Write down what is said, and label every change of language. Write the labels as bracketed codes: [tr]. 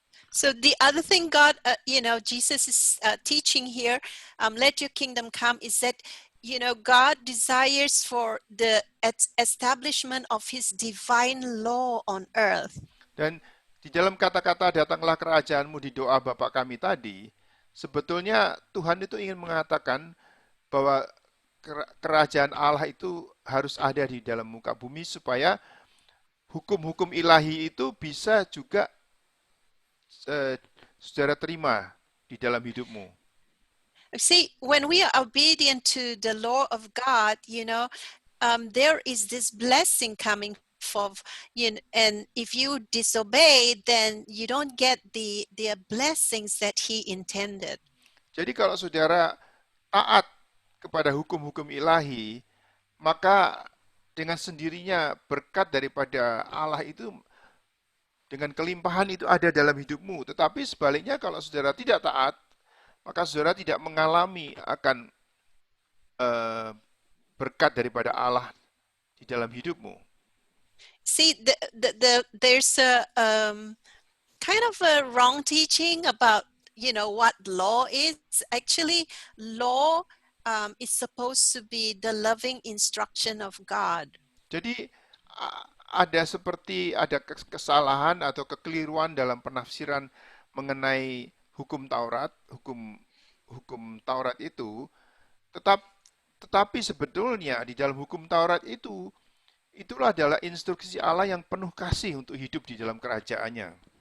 [en] So the other thing God, Jesus is teaching here, let your kingdom come, is that, God desires for the establishment of his divine law on earth. [id] Dan di dalam kata-kata datanglah kerajaanmu di doa Bapa kami tadi, sebetulnya Tuhan itu ingin mengatakan bahwa kerajaan Allah itu harus ada di dalam muka bumi supaya hukum-hukum ilahi itu bisa juga saudara terima di dalam hidupmu. [en] See, when we are obedient to the law of God, there is this blessing coming forth, and if you disobey, then you don't get the blessings that he intended. [id] Jadi kalau saudara taat kepada hukum-hukum ilahi, maka dengan sendirinya berkat daripada Allah itu dengan kelimpahan itu ada dalam hidupmu. Tetapi sebaliknya kalau saudara tidak taat, maka saudara tidak mengalami akan berkat daripada Allah di dalam hidupmu. [en] See, there's a kind of a wrong teaching about, what law is. Actually, law is supposed to be the loving instruction of God. [id] Jadi ada kesalahan atau kekeliruan dalam penafsiran mengenai hukum Taurat, hukum Taurat itu, tetapi sebetulnya di dalam hukum Taurat itulah adalah instruksi Allah yang penuh kasih untuk hidup di dalam kerajaannya.